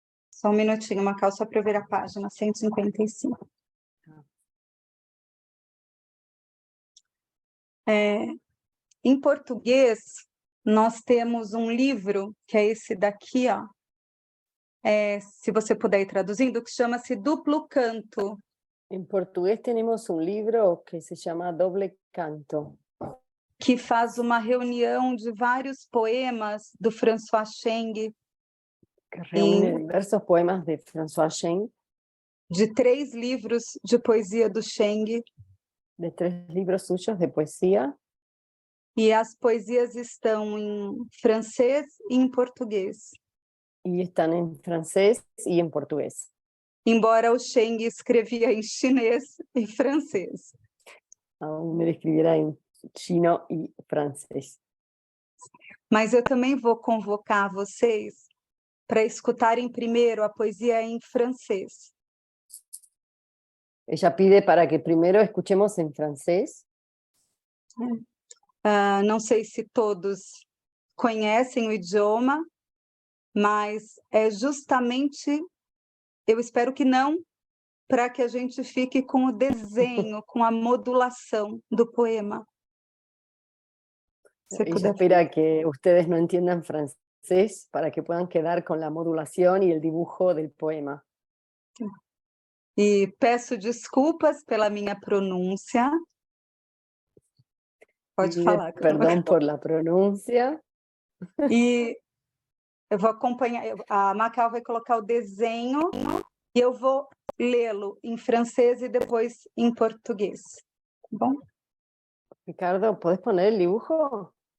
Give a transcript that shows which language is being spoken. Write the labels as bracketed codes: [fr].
[pt] Só um minutinho, Macau, só para eu ver a página 155. Em português, nós temos um livro, que é esse daqui, ó. Se você puder ir traduzindo, que chama-se Duplo Canto. [es] En portugués tenemos un libro que se llama Doble Canto, [pt] Que faz uma reunião de vários poemas do François Cheng, [es] que reúne diversos poemas de François Cheng, [pt] de 3 livros de poesia do Cheng, [es] de 3 libros suyos de poesía, [pt] e as poesias estão em francês e em português. [es] y están en francés y en portugués. [pt] Embora o Cheng escrevia em chinês e francês. [es] Aún me escribiera en chino y francés. [pt] Mas eu também vou convocar vocês para escutarem primeiro a poesia em francês. [es] Ella pide para que primero escuchemos en francés. [pt] Não sei se todos conhecem o idioma, mas é justamente, eu espero que não, para que a gente fique com o desenho, com a modulação do poema. [es] Ella espera que ustedes no entiendan francés para que puedan quedar con la modulación y el dibujo del poema. [pt] E peço desculpas pela minha pronúncia. Pode falar. [es] Perdón por la pronuncia. [pt] E eu vou acompanhar, a Macau vai colocar o desenho e eu vou lê-lo em francês e depois em português. Tá bom? [es] Ricardo, ¿puedes poner el dibujo?